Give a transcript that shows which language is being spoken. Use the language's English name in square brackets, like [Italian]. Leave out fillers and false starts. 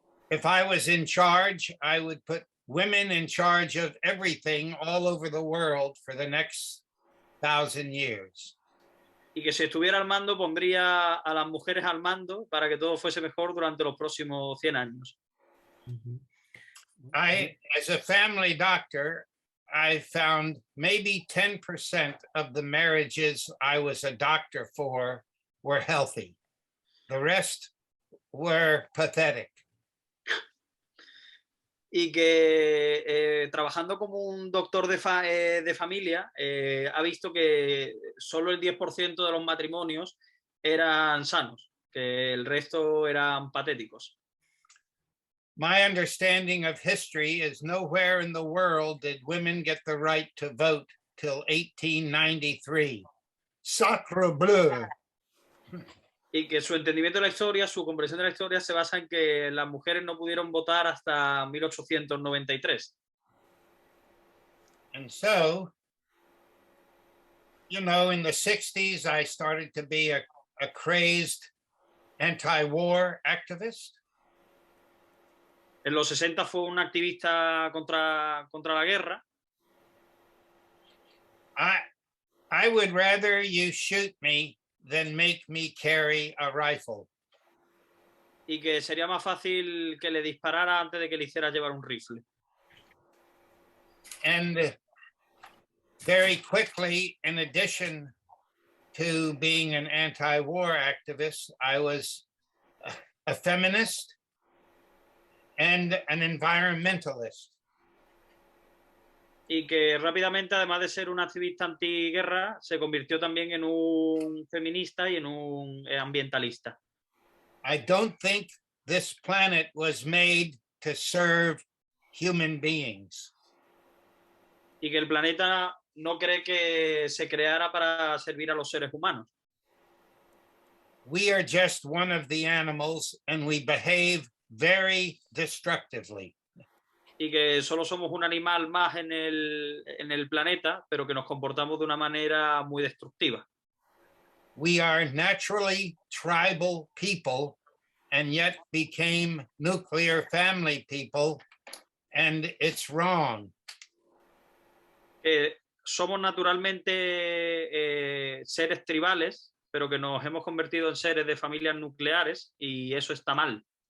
[English] If I was in charge, I would put women in charge of everything all over the world for the next 1,000 years. [Spanish] Y que si estuviera al mando, pondría a las mujeres al mando para que todo fuese mejor durante los próximos 100 años. [English] As a family doctor, I found maybe 10% of the marriages I was a doctor for were healthy. The rest were pathetic. [Spanish] Y que trabajando como un doctor de familia, ha visto que solo el 10% de los matrimonios eran sanos, que el resto eran patéticos. [English] My understanding of history is nowhere in the world did women get the right to vote till 1893. [French] Sacre bleu. [Spanish] Y que su entendimiento de la historia, su comprensión de la historia se basa en que las mujeres no pudieron votar hasta 1893. [English] And so, you know, in the 60s, I started to be a crazed anti-war activist. [Spanish] En los 60 fue un activista contra la guerra. [English] I would rather you shoot me than make me carry a rifle. [Spanish] Y que sería más fácil que le disparara antes de que le hiciera llevar un rifle. [English] And very quickly, in addition to being an anti-war activist, I was a feminist and an environmentalist. [Spanish] Y que rápidamente, además de ser un activista antiguerra, se convirtió también en un feminista y en un ambientalista. [English] I don't think this planet was made to serve human beings. [Spanish] Y que el planeta no cree que se creara para servir a los seres humanos. [English] We are just one of the animals and we behave very destructively. [Spanish] Y que solo somos un animal más en el planeta, pero que nos comportamos de una manera muy destructiva. [English] We are naturally tribal people and yet became nuclear family people, and it's wrong. [Spanish] Somos naturalmente seres tribales, pero que nos hemos convertido en seres de familias nucleares y eso está mal.